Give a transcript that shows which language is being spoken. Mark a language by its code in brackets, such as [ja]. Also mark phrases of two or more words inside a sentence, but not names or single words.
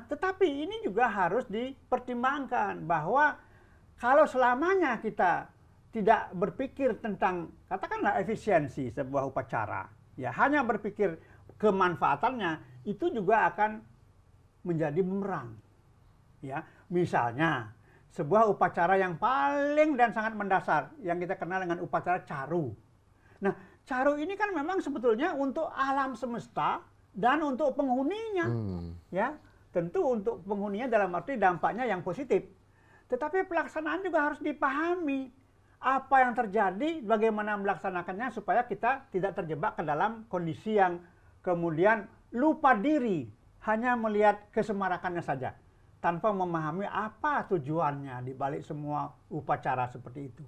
[id] Tetapi ini juga harus dipertimbangkan bahwa kalau selamanya kita tidak berpikir tentang katakanlah efisiensi sebuah upacara, ya hanya berpikir kemanfaatannya, itu juga akan menjadi bumerang. Ya, misalnya sebuah upacara yang paling dan sangat mendasar yang kita kenal dengan upacara caru. Nah, caru ini kan memang sebetulnya untuk alam semesta dan untuk penghuninya. Ya, tentu untuk penghuninya dalam arti dampaknya yang positif. Tetapi pelaksanaan juga harus dipahami. Apa yang terjadi, bagaimana melaksanakannya supaya kita tidak terjebak ke dalam kondisi yang kemudian lupa diri, hanya melihat kesemarakannya saja, tanpa memahami apa tujuannya di balik semua upacara seperti itu.